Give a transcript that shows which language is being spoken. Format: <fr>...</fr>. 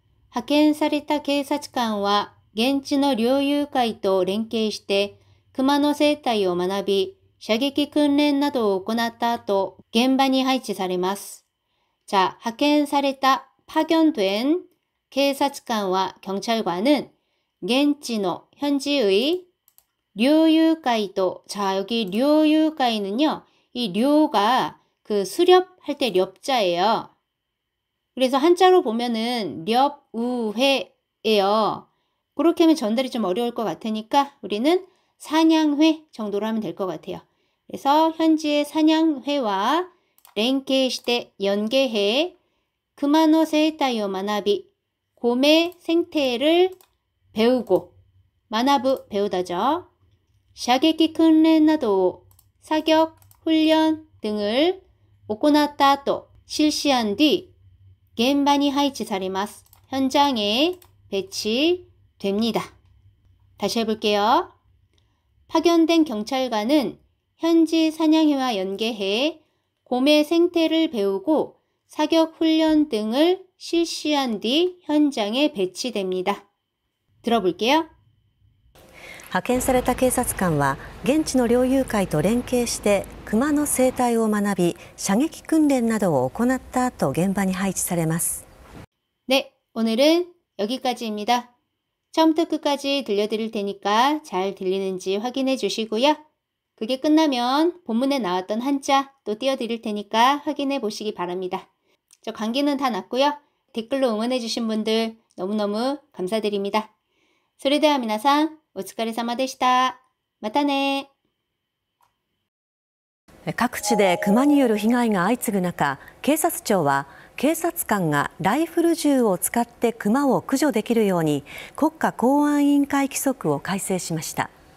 <ja>派遣された警察官は現地の猟友会と連携して熊の生態を学び、射撃訓練などを行った後、現場に配置されます。</ja> <ko>자,</ko> <ja>派遣された</ja> <ko>파견된警察官과 경찰관은</ko> <ja>現地の</ja> <ko>현지의 료유가이도. 자, 여기 료유가이는요, 이 료가 그 수렵할 때 렵자예요. 그래서 한자로 보면은 렵우회예요. 그렇게 하면 전달이 좀 어려울 것 같으니까 우리는 사냥회 정도로 하면 될 것 같아요. 그래서 현지의 사냥회와 랭케시대 연계해</ko> <ja>금화노 세이타이오 마나비</ja> <ko>곰의 생태를 배우고 마나부 배우다죠. 샤게키訓練나도 사격, 훈련 등을 오코나타 또 실시한 뒤</ko> <ja>겐바니 하이치사리마스</ja> <ko>현장에 배치됩니다. 다시 해볼게요. 파견된 경찰관은 현지 사냥회와 연계해 곰의 생태를 배우고 사격 훈련 등을 실시한 뒤 현장에 배치됩니다. 들어볼게요.</ko> <ja>派遣された警察官は現地の猟友会と連携して熊の生態を学び、射撃訓練などを行った後現場に配置されます。</ja> <ko>네, 오늘은 여기까지입니다. 처음부터 끝까지 들려드릴 테니까 잘 들리는지 확인해 주시고요. 그게 끝나면 본문에 나왔던 한자 또 띄워드릴 테니까 확인해 보시기 바랍니다. 저 감기는 다 났고요. 댓글로 응원해 주신 분들 너무너무 감사드립니다.</ko> <ja>それでは皆さんお疲れ様でした。またね。各地でクマによる被害が相次ぐ中、警察庁は警察官がライフル銃を使ってクマを駆除できるように国家公安委員会規則を改正しました。</ja>